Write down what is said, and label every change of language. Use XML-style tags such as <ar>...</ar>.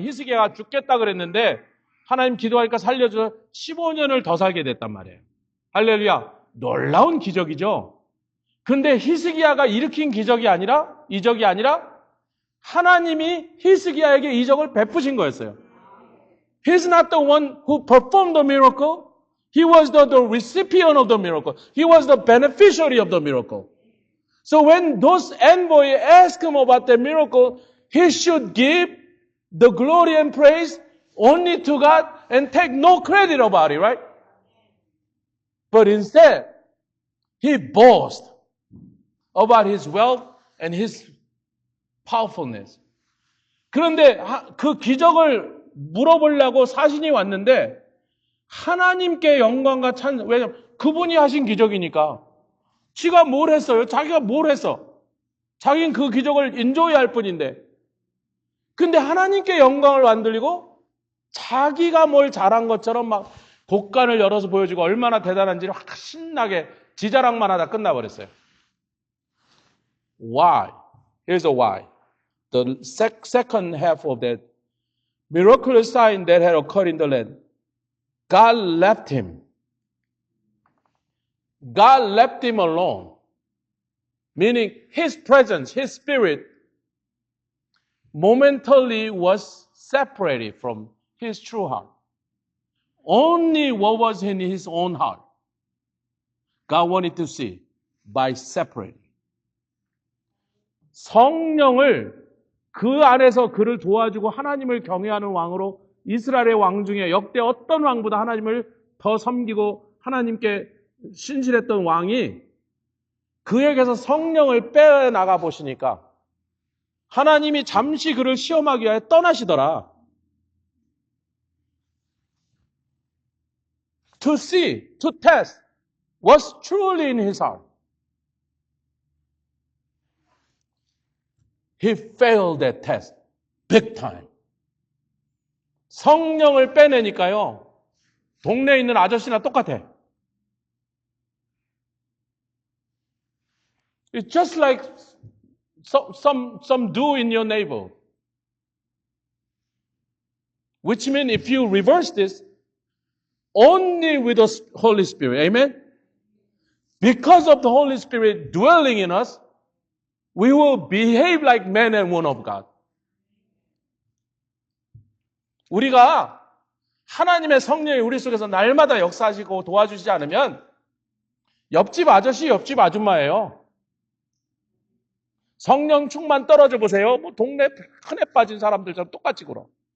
<ko>히스기야가 죽겠다 그랬는데 하나님 기도하니까 살려줘서 15년을 더 살게 됐단 말이에요. 할렐루야. 놀라운 기적이죠. 근데 히스기야가 일으킨 이적이 아니라 하나님이 히스기야에게 이적을 베푸신 거였어요.</ko> <en>He's not the one who performed the miracle. He was the recipient of the miracle. He was the beneficiary of the miracle. So when those envoys ask him about the miracle, he should give the glory and praise only to God and take no credit about it, right? But instead, he boasts about his wealth and his powerfulness.</en> <ko>그런데 그 기적을 물어보려고 사신이 왔는데 하나님께 영광과 왜냐면 그분이 하신 기적이니까. 지가 뭘 했어요? 자기가 뭘 했어? 자기는 그 기적을 인조해할 뿐인데. 근데 하나님께 영광을 안 돌리고 자기가 뭘 잘한 것처럼 막 곡간을 열어서 보여주고 얼마나 대단한지를 확 신나게 지자랑만 하다 끝나버렸어요.</ko> <en>Why? Here's the why. The second half of that miraculous sign that had occurred in the land. God left him. God left him alone. Meaning his presence, his spirit, momentarily was separated from his true heart. Only what was in his own heart, God wanted to see by separating.</en> <ko>성령을 그 안에서 그를 도와주고 하나님을 경외하는 왕으로 이스라엘의 왕 중에 역대 어떤 왕보다 하나님을 더 섬기고 하나님께 신실했던 왕이 그에게서 성령을 빼나가 보시니까 하나님이 잠시 그를 시험하기 위해 떠나시더라.</ko> <en>To see, to test what's truly in his heart. He failed that test big time.</en> <ko>성령을 빼내니까요. 동네에 있는 아저씨나 똑같아.</ko> <en>It's just like some do in your neighbor. Which means if you reverse this, only with the Holy Spirit, amen? Because of the Holy Spirit dwelling in us, we will behave like men and women of God.</en> <ko>우리가 하나님의 성령이 우리 속에서 날마다 역사하시고 도와주시지 않으면 옆집 아저씨, 옆집 아줌마예요. 성령 충만 떨어져 보세요. 뭐 동네 큰애 빠진 사람들처럼 똑같이 굴어.</ko>